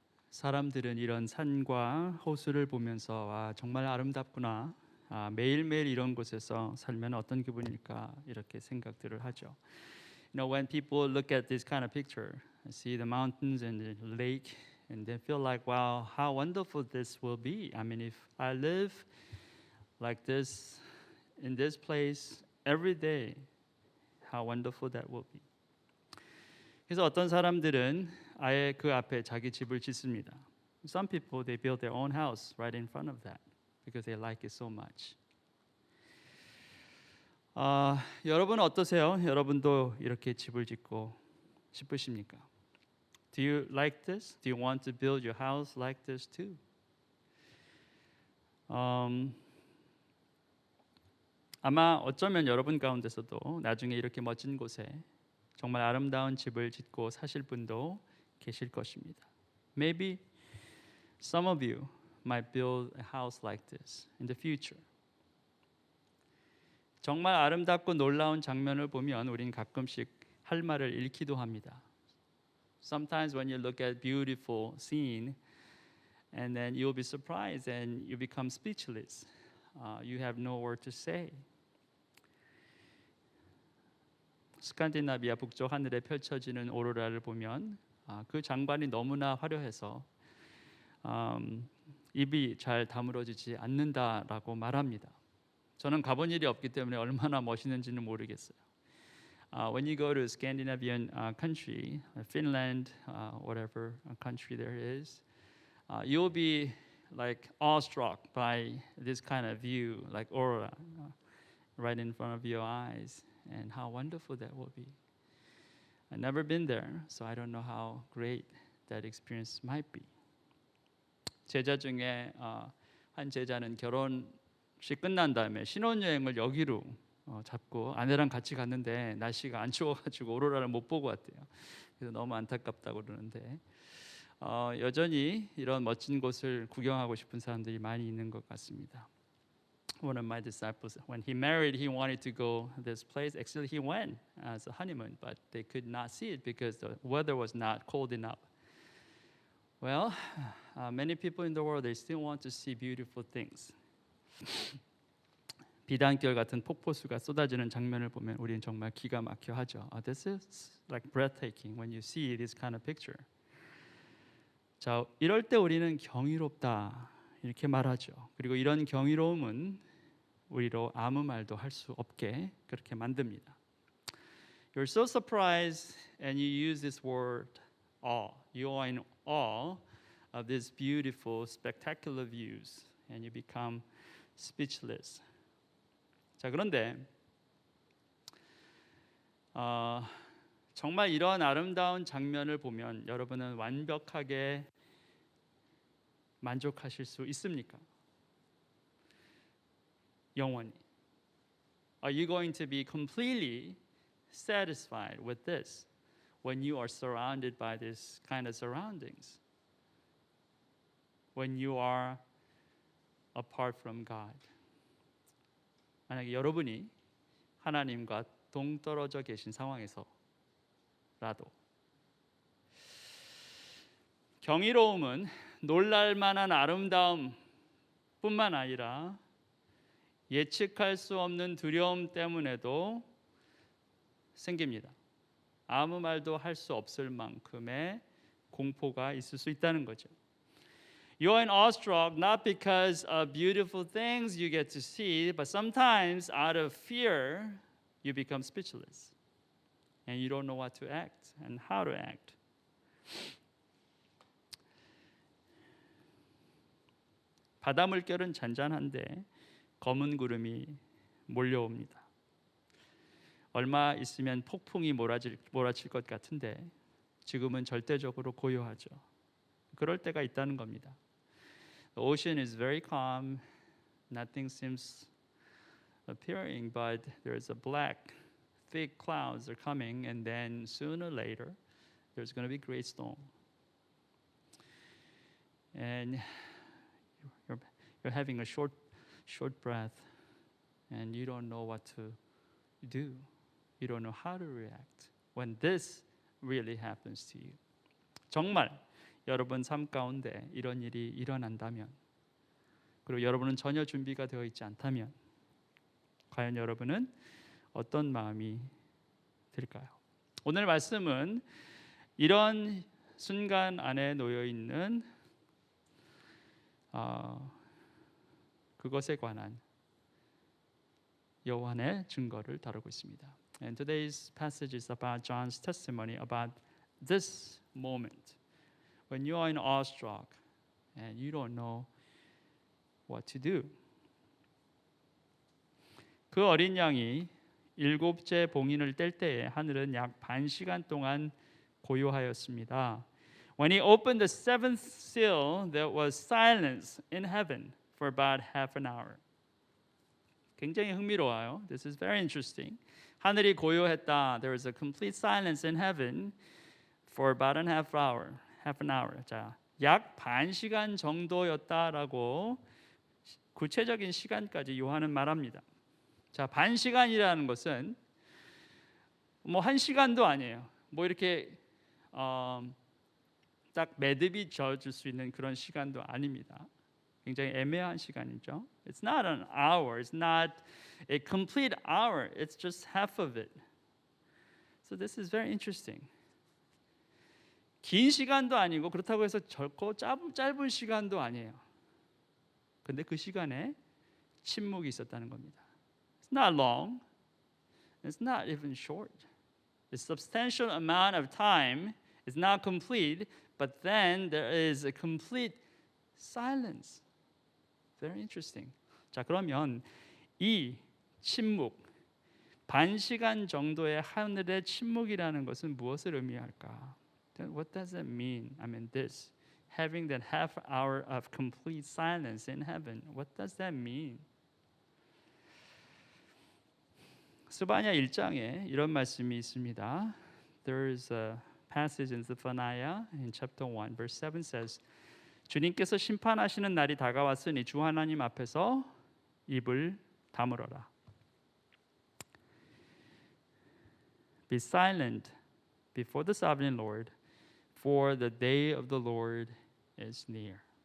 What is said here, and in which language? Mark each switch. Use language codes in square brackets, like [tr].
[ko] 사람들은 이런 산과 호수를 보면서 정말 아름답구나. 매일매일 이런 곳에서 살면 어떤 기분일까 이렇게 생각들을 하죠. [en] When people look at this kind of picture, see the mountains and the lake, and they feel like, wow, how wonderful this will be. I mean, if I live like this in this place every day, how wonderful that will be. [ko] 그래서 어떤 사람들은 아예 그 앞에 자기 집을 짓습니다. [en] Some people they build their own house right in front of that because they like it so much. [ko] 여러분 어떠세요? 여러분도 이렇게 집을 짓고 싶으십니까? [en] Do you like this? Do you want to build your house like this too? [ko] 아마 어쩌면 여러분 가운데서도 나중에 이렇게 멋진 곳에 정말 아름다운 집을 짓고 사실 분도 계실 것입니다. [en] Maybe some of you might build a house like this in the future. [ko] 정말 아름답고 놀라운 장면을 보면 우린 가끔씩 할 말을 잃기도 합니다. [en] Sometimes when you look at beautiful scene and then you'll be surprised and you become speechless. You have no word to say. [ko] 스칸디나비아 북쪽 하늘에 펼쳐지는 오로라를 보면 그 장관이 너무나 화려해서 입이 잘 다물어지지 않는다라고 말합니다. 저는 가본 일이 없기 때문에 얼마나 멋있는지는 모르겠어요. [en] When you go to Scandinavian country, Finland, whatever country there is, you'll be like awestruck by this kind of view, like aurora, right in front of your eyes. And how wonderful that will be. I've never been there, so I don't know how great that experience might be. [ko] 제자 중에 한 제자는 결혼식 끝난 다음에 신혼여행을 여기로 잡고 아내랑 같이 갔는데 날씨가 안 추워가지고 오로라를 못 보고 왔대요. 그래서 너무 안타깝다고 그러는데 여전히 이런 멋진 곳을 구경하고 싶은 사람들이 많이 있는 것 같습니다. [en] One of my disciples, when he married, he wanted to go this place. Actually, he went as a honeymoon, but they could not see it because the weather was not cold enough. Well, many people in the world, they still want to see beautiful things. [ko] 비단결 같은 폭포수가 쏟아지는 장면을 보면 우리는 정말 기가 막혀 하죠. [en] This is like breathtaking when you see this kind of picture. [ko] 자, 이럴 때 우리는 경이롭다 이렇게 말하죠. 그리고 이런 경이로움은 우리로 아무 말도 할 수 없게 그렇게 만듭니다. [en] You're so surprised and you use this word awe. You are in awe of these beautiful, spectacular views and you become speechless. [ko] 자, 그런데 정말 이런 아름다운 장면을 보면 여러분은 완벽하게 만족하실 수 있습니까? 영원히. [en] Are you going to be completely satisfied with this when you are surrounded by this kind of surroundings? When you are apart from God? [ko] 만약에 여러분이 하나님과 동떨어져 계신 상황에서라도 경이로움은 놀랄 만한 아름다움 뿐만 아니라 예측할 수 없는 두려움 때문에도 생깁니다. 아무 말도 할 수 없을 만큼의 공포가 있을 수 있다는 거죠. [en] You're awestruck not because of beautiful things you get to see, but sometimes out of fear you become speechless. And you don't know what to act and how to act. [ko] 바다 물결은 잔잔한데 검은 구름이 몰려옵니다. 얼마 있으면 폭풍이 몰아칠 것 같은데 지금은 절대적으로 고요하죠. 그럴 때가 있다는 겁니다. [en] The ocean is very calm. Nothing seems appearing, but there's a black, thick clouds are coming, and then sooner or later, there's going to be a great storm. And you're having a short breath, and you don't know what to do. You don't know how to react when this really happens to you. [ko] 정말 여러분 삶 가운데 이런 일이 일어난다면, 그리고 여러분은 전혀 준비가 되어 있지 않다면 과연 여러분은 어떤 마음이 들까요? 오늘 말씀은 이런 순간 안에 놓여 있는 그것에 관한 요한의 증거를 다루고 있습니다. [en] And today's passage is about John's testimony about this moment when you are in awestruck and you don't know what to do. [ko] 그 어린 양이 일곱째 봉인을 뗄 때에 하늘은 약 반 시간 동안 고요하였습니다. [en] When he opened the seventh seal, there was silence in heaven for about half an hour. [ko] 굉장히 흥미로워요. [en] This is very interesting. [ko] 하늘이 고요했다. [en] There was a complete silence in heaven for about a half an hour. [ko] 자, 약 반 시간 정도였다라고 구체적인 시간까지 요한은 말합니다. 자, 반 시간이라는 것은 뭐 한 시간도 아니에요. 뭐 이렇게 딱 매듭이 져줄 수 있는 그런 시간도 아닙니다. 굉장히 애매한 시간이죠. [en] It's not an hour. It's not a complete hour. It's just half of it. So this is very interesting. [ko] 긴 시간도 아니고 그렇다고 해서 결코 짧은 시간도 아니에요. 근데 그 시간에 침묵이 있었다는 겁니다. [en] It's not long. It's not even short. A substantial amount of time is not complete, but then there is a complete silence. Very interesting. [ko] 자, 그러면 이 침묵, 반 시간 정도의 하늘의 침묵이라는 것은 무엇을 의미할까? [en] What does that mean? I mean this, having that half hour of complete silence in heaven. What does that mean? [ko] 스바냐 1장에 이런 말씀이 있습니다. [en] There is a passage in Zephaniah in chapter 1 verse 7 says, [ko] 주님께서 심판하시는 날이 다가왔으니 주 하나님 앞에서 입을 다물어라. [en] Be silent before the sovereign Lord, for the day of the Lord is near.